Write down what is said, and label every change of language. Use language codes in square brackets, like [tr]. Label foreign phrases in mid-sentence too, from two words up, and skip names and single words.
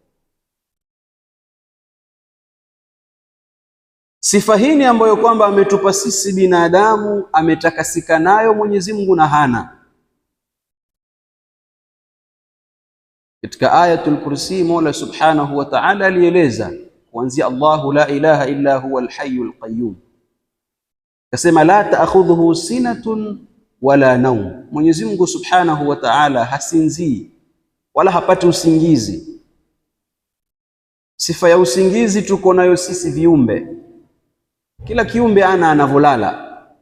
[sw] Sifa hii ambayo kwamba ametupa sisi binadamu ametakasika nayo Mwenyezi Mungu na hana. Katika Ayatul Kursi Mola [ar] سبحانه وتعالى [sw] alieleza kuanzia [ar] الله لا إله إلا هو الحي القيوم, kasema لا تأخذه سنة ولا نوم. [sw] Mwenyezi Mungu [ar] سبحانه وتعالى [sw] hasinzii wala hapati usingizi. Sifa ya usingizi tuko nayo sisi viumbe. Kila kiumbe anavolala.